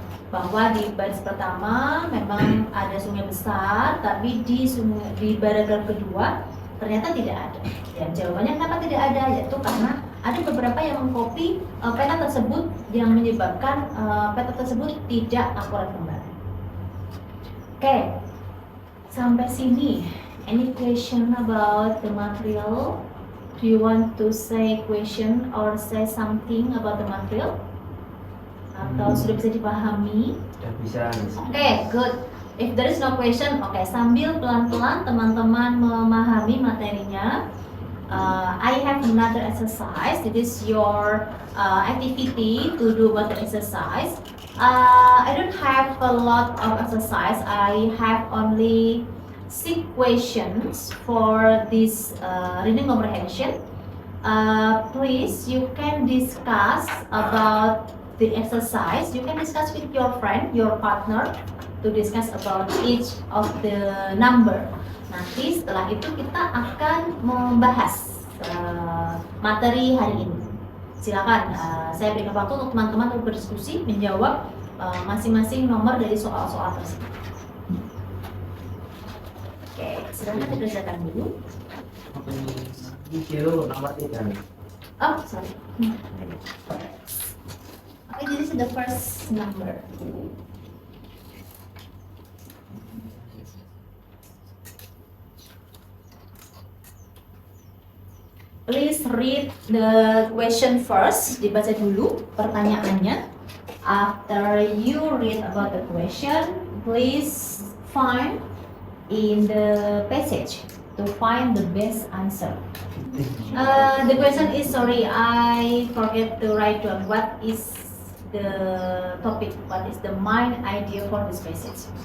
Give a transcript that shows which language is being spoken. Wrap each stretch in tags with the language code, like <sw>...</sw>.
<id>Bahwa di baris pertama memang ada sungai besar, tapi di paragraf kedua ternyata tidak ada. Dan jawabannya kenapa tidak ada? Yaitu karena ada beberapa yang mengcopy peta tersebut yang menyebabkan peta tersebut tidak akurat kembali. Oke, sampai sini.</id> <en>Any question about the material? Do you want to say question or say something about the material?</en> <id>Atau sudah bisa dipahami? Sudah bisa. Oke, good.</id> <en>If there is no question,</en> <id>oke, sambil pelan-pelan teman-teman memahami materinya,</id> <en>I have another exercise. It is your activity to do about the exercise. I don't have a lot of exercise. I have only 6 questions for this reading comprehension. Please, you can discuss about the exercise. You can discuss with your friend, your partner, to discuss about each of the number.</en> <id>Nanti setelah itu kita akan membahas materi hari ini. Silakan, saya berikan waktu untuk teman-teman untuk berdiskusi, menjawab masing-masing nomor dari soal-soal tersebut. Oke, silakan dikerjakan dulu. Video nomor 3 nih.</id> <en>Oh, sorry. Okay, this is the first number. Please read the question first.</en> <id>Dibaca dulu pertanyaannya.</id> <en>After you read about the question, please find in the passage to find the best answer. The question is, sorry, I forget to write down what is the topic, what is the main idea for this passage.</en>